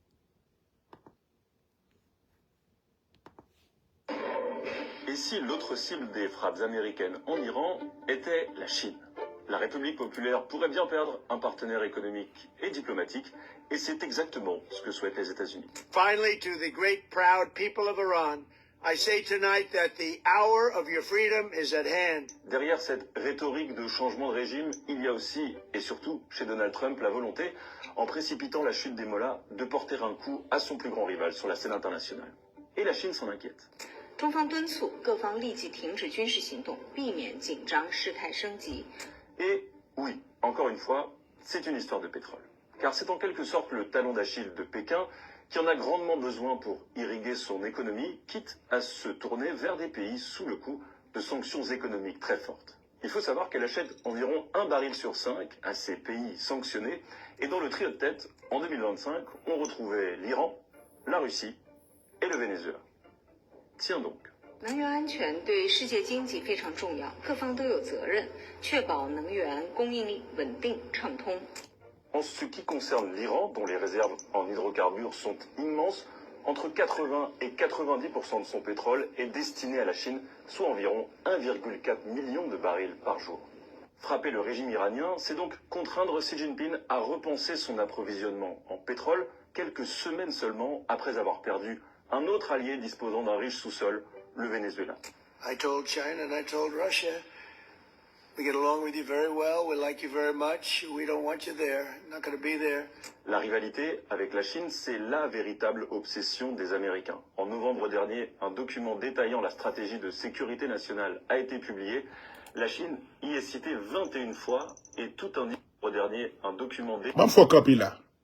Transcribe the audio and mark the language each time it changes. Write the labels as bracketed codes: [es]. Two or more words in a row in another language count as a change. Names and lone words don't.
[fr] Et si l'autre cible des frappes américaines en Iran était la Chine? La République populaire pourrait bien perdre un partenaire économique et diplomatique, et c'est exactement ce que souhaitent les États-Unis. [en] Finally, to the great proud people of Iran, I say tonight that the hour of your freedom is at hand. [fr] Derrière cette rhétorique de changement de régime, il y a aussi, et surtout chez Donald Trump, la volonté, en précipitant la chute des mollahs, de porter un coup à son plus grand rival sur la scène internationale. Et la Chine s'en inquiète. [zh] 中方敦促各方立即停止军事行动，避免紧张事态升级。 [fr] Et oui, encore une fois, c'est une histoire de pétrole. Car c'est en quelque sorte le talon d'Achille de Pékin qui en a grandement besoin pour irriguer son économie, quitte à se tourner vers des pays sous le coup de sanctions économiques très fortes. Il faut savoir qu'elle achète environ 1 baril sur 5 à ces pays sanctionnés, et dans le trio de tête, en 2025, on retrouvait l'Iran, la Russie et le Venezuela. Tiens donc. [zh] 能源安全对世界经济非常重要，各方都有责任，确保能源供应链稳定畅通。 [fr] En ce qui concerne l'Iran, dont les réserves en hydrocarbures sont immenses, entre 80 et 90% de son pétrole est destiné à la Chine, soit environ 1,4 million de barils par jour. Frapper le régime iranien, c'est donc contraindre Xi Jinping à repenser son approvisionnement en pétrole quelques semaines seulement après avoir perdu un autre allié disposant d'un riche sous-sol, le Venezuela. [en] I told China and I told Russia, we get along with you very well, we like you very much, we don't want you there, not going to be there. [fr] La rivalité avec la Chine, c'est la véritable obsession des Américains. En novembre dernier, un document détaillant la stratégie de sécurité nationale a été publié. La Chine y est citée 21 fois et tout indique au dernier un document Bon, faut copier là.